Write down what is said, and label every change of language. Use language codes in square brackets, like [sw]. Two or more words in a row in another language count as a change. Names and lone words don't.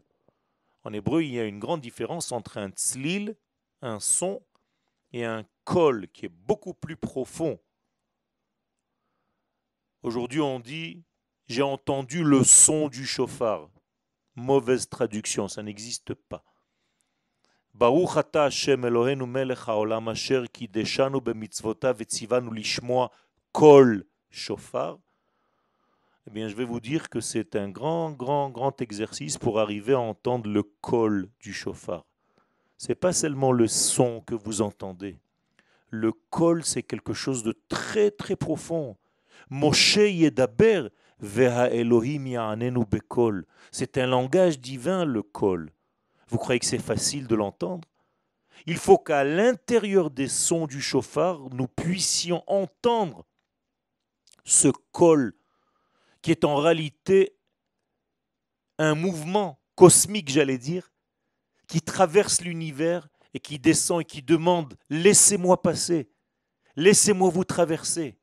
[fr] En hébreu, il y a une grande différence entre un tzlil, un son, et un kol qui est beaucoup plus profond. Aujourd'hui, on dit « j'ai entendu le son du shofar ». Mauvaise traduction, ça n'existe pas. [he] ברוך אתה השם אלוהינו מלך העולם אשר קדשנו במצוותיו וציונו לשמוע קול שופר. [fr] Eh bien, je vais vous dire que c'est un grand exercice pour arriver à entendre le kol du shofar. Ce n'est pas seulement le son que vous entendez. Le kol, c'est quelque chose de très profond. [he] משה ידבר והאלוהים יעננו בקול. [fr] C'est un langage divin, le kol. Vous croyez que c'est facile de l'entendre? Il faut qu'à l'intérieur des sons du chauffard, nous puissions entendre ce col qui est en réalité un mouvement cosmique, j'allais dire, qui traverse l'univers et qui descend et qui demande « laissez-moi passer, laissez-moi vous traverser ».